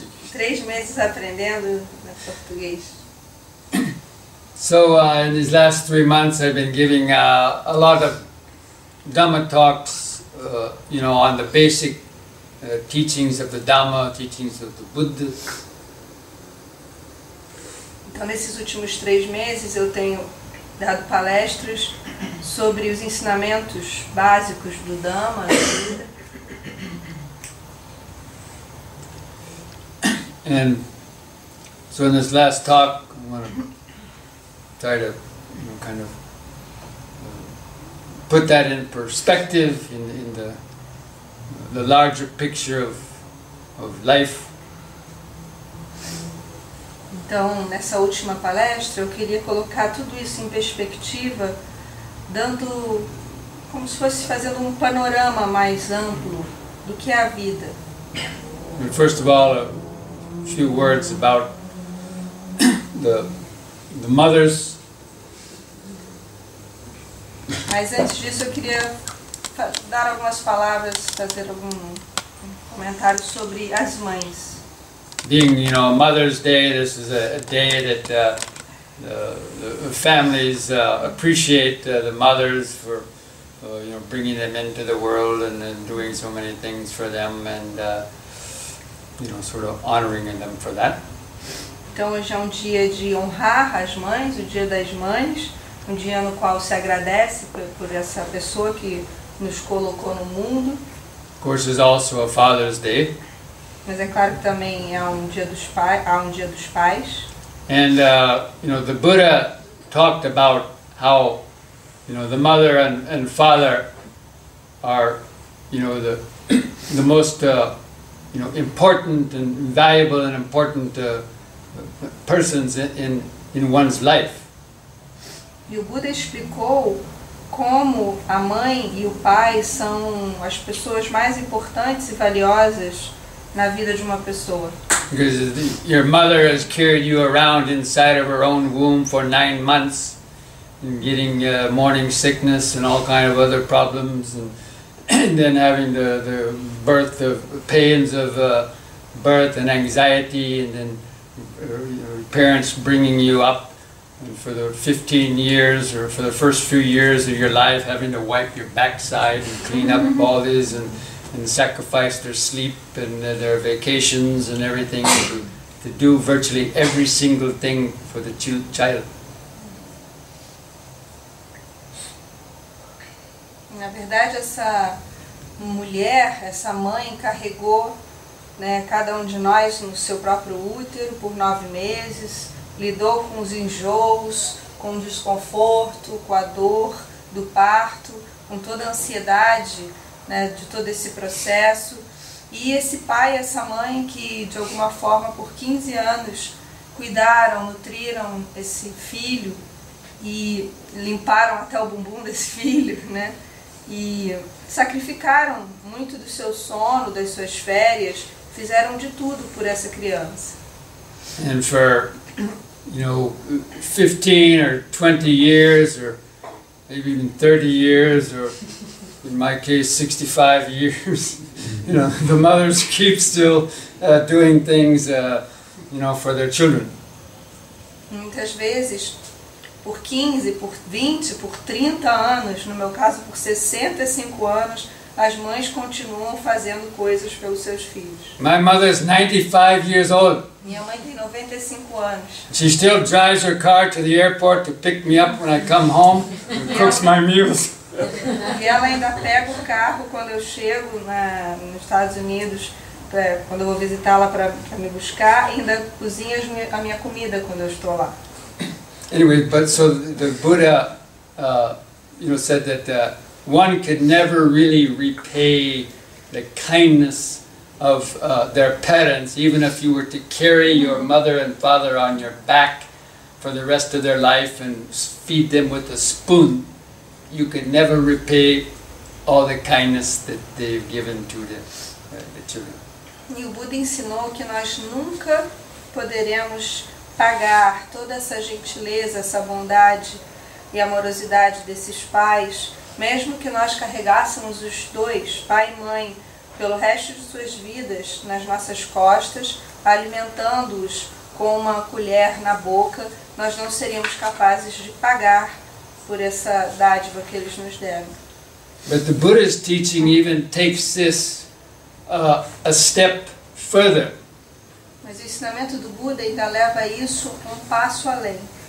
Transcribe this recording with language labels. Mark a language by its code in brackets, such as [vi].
[pt] 3 meses aprendendo português. [en] So in these last 3 months I've been giving a lot of Dhamma talks, on the basic teachings of the Dhamma, teachings of the Buddha. [pt] Então nesses últimos 3 meses eu tenho dado palestras sobre os ensinamentos básicos do Dhamma, da vida. [en] And so in this last talk I want to try to kind of put that in perspective in the larger picture of life. [pt] Então, nessa última palestra, eu queria colocar tudo isso em perspectiva, dando como se fosse fazendo um panorama mais amplo do que é a vida. [en] And first of all, a few words about the mothers. [pt] Mas antes disso, eu queria dar algumas palavras, fazer algum comentário sobre as mães. [en] Being, Mother's Day, this is a day that the families appreciate the mothers for, bringing them into the world and doing so many things for them and, sort of honoring them for that. [pt] Então hoje é um dia de honrar as mães, o Dia das Mães, um dia no qual se agradece por essa pessoa que nos colocou no mundo. [en] Of course, there's also a Father's Day. [pt] Mas é claro que também há um dia dos pais. [en] And the Buddha talked about how the mother and father are the most important and valuable and important persons in one's life. [pt] E o Buda explicou como a mãe e o pai são as pessoas mais importantes e valiosas na vida de uma pessoa. [en] Because your mother has carried you around inside of her own womb for 9 months, and getting morning sickness and all kind of other problems, and then having the birth of pains of birth and anxiety, and then your parents bringing you up, and for the 15 years or for the first few years of your life having to wipe your backside and clean up all this and sacrifice their sleep and their vacations and everything to do virtually every single thing for the child. [pt] Na verdade, essa mulher, essa mãe carregou, cada um de nós no seu próprio útero por 9 meses, lidou com os enjoos, com o desconforto, com a dor do parto, com toda a ansiedade, de todo esse processo, e esse pai e essa mãe que de alguma forma por 15 anos cuidaram, nutriram esse filho e limparam até o bumbum desse filho, e sacrificaram muito do seu sono, das suas férias, fizeram de tudo por essa criança. [en] And for 15 or 20 years or maybe even 30 years or in my case 65 years, the mothers keep still doing things for their children. [pt] Muitas vezes por 15, por 20, por 30 anos, no meu caso por 65 anos, as mães continuam fazendo coisas pelos seus filhos. [en] My mother's 95 years old. [pt] Minha mãe tem 95 anos. [en] She still drives her car to the airport to pick me up when I come home and cooks my meals. [pt] E ela ainda pega o carro quando eu chego nos Estados Unidos, quando eu vou visitá-la para me buscar, e ainda cozinha a minha comida quando eu estou lá. [en] Anyway, but so the Buddha, said that one could never really repay the kindness of their parents, even if you were to carry your mother and father on your back for the rest of their life and feed them with a spoon. You could never repay all the kindness that they've given to the children. [pt] E o Buda ensinou que nós nunca poderemos pagar toda essa gentileza, essa bondade e amorosidade desses pais, mesmo que nós carregássemos os dois, pai e mãe, pelo resto de suas vidas nas nossas costas, alimentando-os com uma colher na boca, nós não seríamos capazes de pagar por essa dádiva que eles nos deram. [en] But the Buddha's teaching even takes this a step further. [pt] Mas o ensinamento do Buda ainda leva isso um passo além.